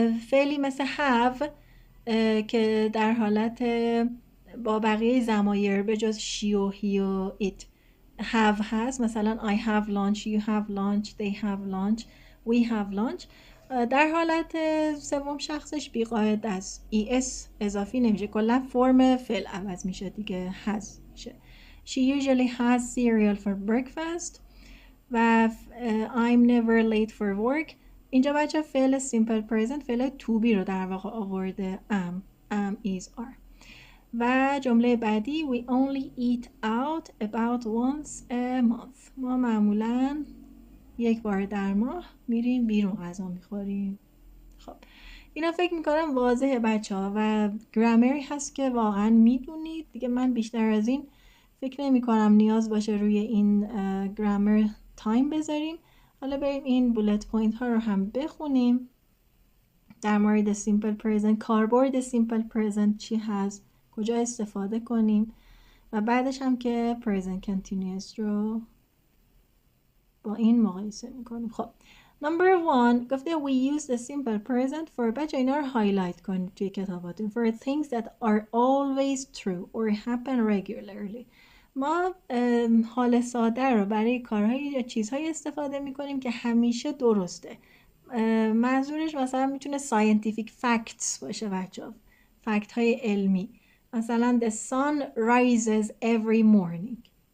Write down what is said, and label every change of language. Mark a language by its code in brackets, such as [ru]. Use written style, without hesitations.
[fa] فعلی مثل have که در حالت با بقیه ضمایر به جز she و he و it have هست، مثلا [en] I have lunch, you have lunch, they have lunch, we have lunch. [fa] در حالت سوم شخصش بیقاعد است، es اضافی نمیشه، کلا فرم فعل عوض میشه دیگه، has میشه. [en] She usually has cereal for breakfast و I'm never late for work. [fa] اینجا بچه فعل simple present فعل to be رو در واقع آورده، am, is, are. و جمله بعدی [en] we only eat out about once a month. [fa] ما معمولاً یک بار در ماه میریم بیرون غذا میخوریم. خب اینا فکر میکنم واضحه بچه ها و گرامری هست که واقعا میدونید دیگه. من بیشتر از این فکر نمی کنم نیاز باشه روی این گرامر تایم بذاریم. حالا بریم این بولت پوینت ها رو هم بخونیم در مورد سیمپل پرزنت، کاربرد سیمپل پرزنت چی هست، کجا استفاده کنیم و بعدش هم که پرزنت کنتینیوس رو با این مقایسه میکنیم. [en] خب Number 1 گفته we use the simple present for [fa] بچه اینا رو هایلایت کنید توی کتاباتون [en] for things that are always true or happen regularly. [fa] ما حال ساده رو برای کارهای یا چیزهای استفاده میکنیم که همیشه درسته. منظورش مثلا میتونه [en] scientific facts [fa] باشه بچه ها، فکت های علمی، مثلا [en] the sun rises every morning.